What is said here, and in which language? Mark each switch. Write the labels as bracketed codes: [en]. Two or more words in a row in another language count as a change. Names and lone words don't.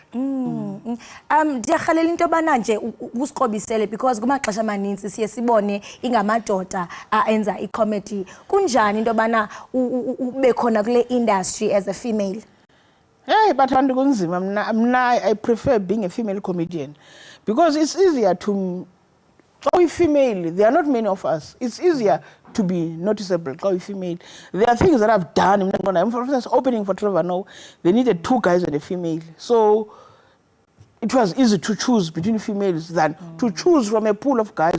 [xh] Ndiyarhalela into yobana nje usikrobisele because kumaxesha amaninzi siye sibone ingamadoda enza i-comedy. Kunjani into yobana ube khona kule industry [en] as a female? But [xh] kunzima mna [en] I prefer being a female comedian because it's easier to we female, there are not many of us. It's easier to be noticeable. We female. There are things that I've done. For instance, opening for Trevor Noah, they needed 2 guys and a female. So it was easy to choose between females than to choose from a pool of guys.